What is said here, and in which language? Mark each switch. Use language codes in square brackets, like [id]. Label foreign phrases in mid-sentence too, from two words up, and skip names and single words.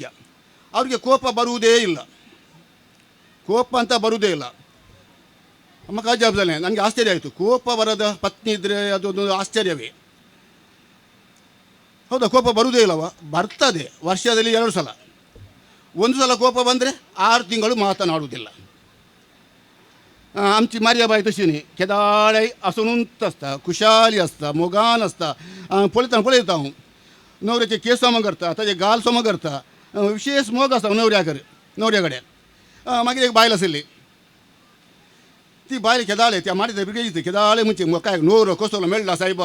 [kn] ಅವರಿಗೆ ಕೋಪ ಬರುವುದೇ ಇಲ್ಲ, ಕೋಪ ಅಂತ ಬರುವುದೇ ಇಲ್ಲ. ಅಮ್ಮ ಕಾಜಾಬ್ದಲ್ಲೇ ನನಗೆ ಆಶ್ಚರ್ಯ ಆಯಿತು, ಕೋಪ ಬರದ ಪತ್ನಿ ಇದ್ದರೆ ಅದೊಂದು ಆಶ್ಚರ್ಯವೇ. ಹೌದಾ, ಕೋಪ ಬರುವುದೇ ಇಲ್ಲವ? ಬರ್ತದೆ, ವರ್ಷದಲ್ಲಿ 2 ಸಲ. ಒಂದು ಸಲ ಕೋಪ ಬಂದರೆ 6 ತಿಂಗಳು ಮಾತನಾಡುವುದಿಲ್ಲ. [kok] आमची मारियाबाई तशी न्ही, केदाळे आसुनूंत आसता, खुशाली आसता, मोगान आसता. पळयता हांव न्हवऱ्याचे केस सोम करता, ताजे गाल सोम करता, विशेष मोग आसता न्हवऱ्या कडेन. मागीर एक बायल आशिल्ली, ती बायल केदाळे त्या मारिता ब्रिगेडीची केदाळे म्हणजे काय न्हवरो कसलो मेळ्ळा सायबा.